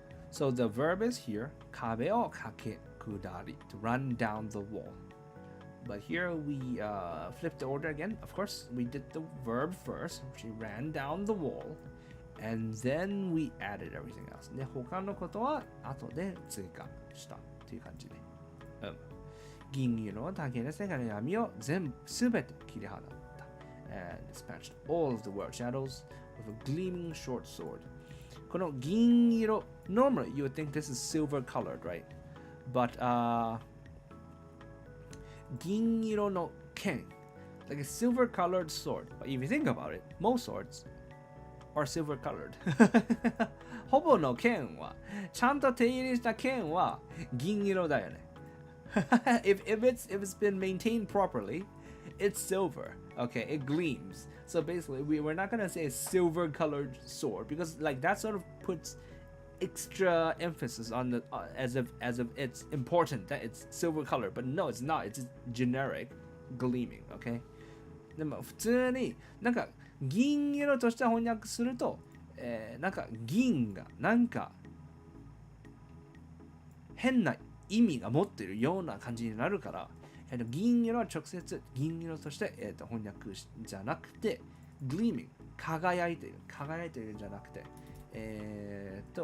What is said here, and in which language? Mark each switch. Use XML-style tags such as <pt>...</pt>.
<en>So the verb is here, 壁を駆け下り, to run down the wall. But here we flipped the order again. Of course, we did the verb first. She ran down the wall, and then we added everything else.</en> <ja>で、他のことは後で追加したという感じで。銀色の竹で世界の闇を全て切り払った。</ja> <en>And dispatched all of the world shadows with a gleaming short sword. この銀色 normally you would think this is silver colored, right? But 銀色の剣 like a silver colored sword. But if you think about it, most swords are silver colored.</en> <ja>ほぼの剣はちゃんと手入れした剣は銀色だよね。</ja> <en>if it's been maintained properly, it's silver. Okay, it gleams. So basically, we're not gonna say a silver-colored sword because like that sort of puts extra emphasis on the as if it's important that it's silver colored. But no, it's not. It's just generic gleaming. Okay.</en> <ja>でも普通になんか銀色として翻訳すると、なんか銀がなんか変な意味が持っているような感じになるから、銀色は直接銀色として、翻訳じゃなくて gleaming 輝いているじゃなくてテ</ja>